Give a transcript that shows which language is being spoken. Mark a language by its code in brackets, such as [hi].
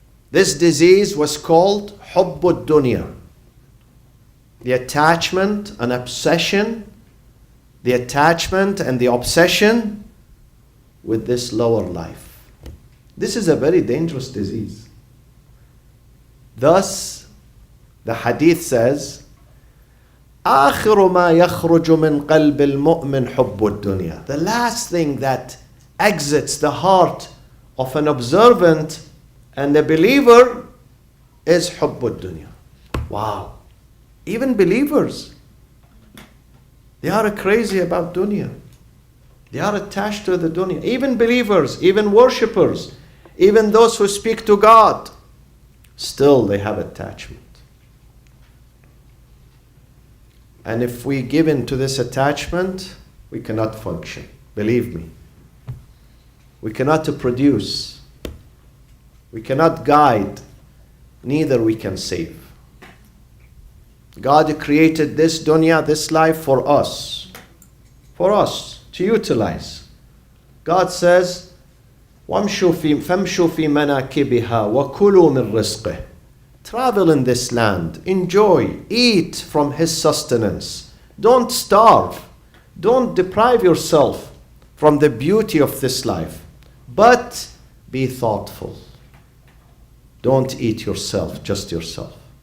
[en] This disease was called Hubbud Dunya. The attachment and obsession, the attachment and the obsession with this lower life. This is a very dangerous disease. Thus, the hadith says, [ar] آخر ما يخرج من قلب المؤمن حب الدنيا. [en] The last thing that exits the heart of an observant and a believer is [ar] حب الدنيا. [en] Wow. Even believers, they are crazy about dunya. They are attached to the dunya. Even believers, even worshippers, even those who speak to God, still they have attachment. And if we give in to this attachment, we cannot function. Believe me. We cannot produce. We cannot guide. Neither we can save. God created this dunya, this life for us to utilize. God says, [ar] وَامْشُوا فَامْشُوا فِي مَنَاكِبِهَا وَكُلُوا مِنْ رِزْقِهِ. [en] Travel in this land, enjoy, eat from His sustenance. Don't starve. Don't deprive yourself from the beauty of this life. But be thoughtful. Don't eat yourself, just yourself.